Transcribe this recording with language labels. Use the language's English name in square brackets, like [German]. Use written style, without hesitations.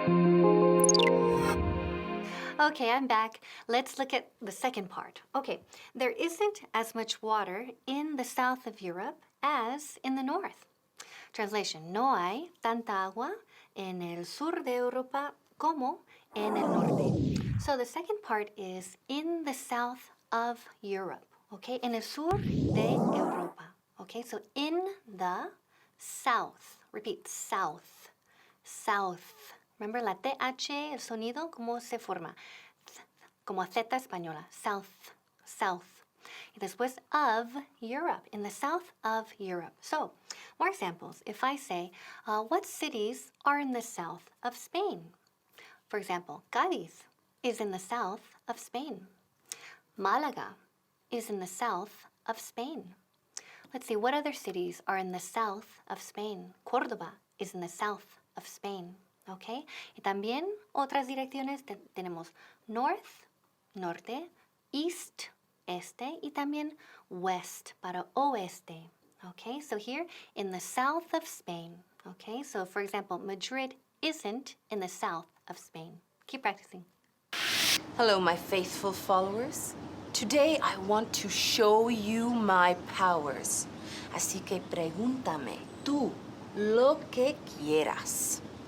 [English] Okay, I'm back. Let's look at the second part. Okay, there isn't as much water in the south of Europe as in the north. [Spanish] Translation, no hay tanta agua en el sur de Europa como en el norte. [English] So the second part is in the south of Europe, okay? [Spanish] En el sur de Europa, [English] okay? So in the south, repeat, south, south. Remember [Spanish] la TH, el sonido, ¿cómo se forma? Como Z española, [English] south, south. [Spanish] Y después [English] of Europe, in the south of Europe. So, more examples. If I say, what cities are in the south of Spain? For example, Cádiz is in the south of Spain. Málaga is in the south of Spain. Let's see, what other cities are in the south of Spain? Córdoba is in the south of Spain, okay? [Spanish] Y también otras direcciones tenemos north, norte, east, este, y también west para oeste, okay? [English] So here in the south of Spain, okay? So for example, Madrid isn't in the south of Spain. Keep practicing. Hello, my faithful followers. Today I want to show you my powers. [Spanish] Así que pregúntame tú lo que quieras.